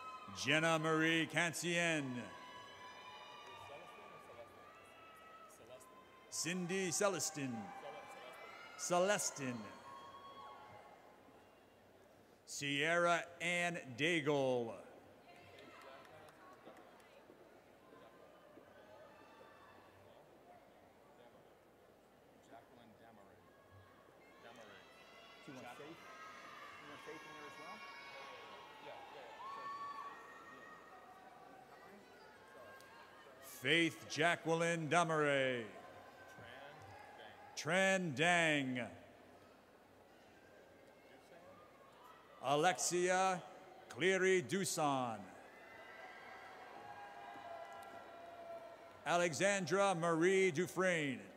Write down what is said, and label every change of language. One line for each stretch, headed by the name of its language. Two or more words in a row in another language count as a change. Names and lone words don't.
English: Jenna Marie Cancien. Cindy Celestin. Celestin. Sierra Ann Daigle. Do you want Faith? You want Faith in there as well? Faith Jacqueline Damaray. Tran Dang. Alexia Cleary Duson. Alexandra Marie Dufresne.